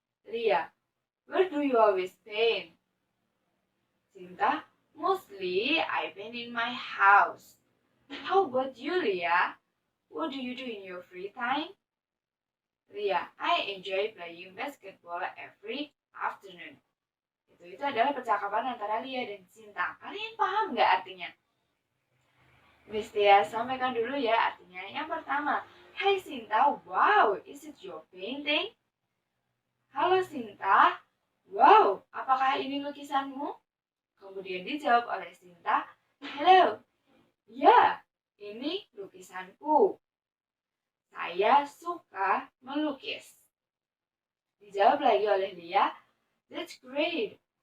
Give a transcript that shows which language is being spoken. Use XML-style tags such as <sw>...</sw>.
<en>Lia, where do you always paint? Cinta, mostly I paint in my house. How about you, Lia? What do you do in your free time? Lia, I enjoy playing basketball every afternoon.</en> <id>Itu adalah percakapan antara Lia dan Cinta. Kalian paham nggak artinya? Miss Tia sampaikan dulu ya artinya. Yang pertama, hai</id> <en>Cinta, wow, is it your painting?</en> <id>Halo Cinta, wow, apakah ini lukisanmu? Kemudian dijawab oleh Cinta, hello, ya, ini lukisanku. Saya suka melukis. Dijawab lagi oleh Lia,</id> <en>That's great.</en>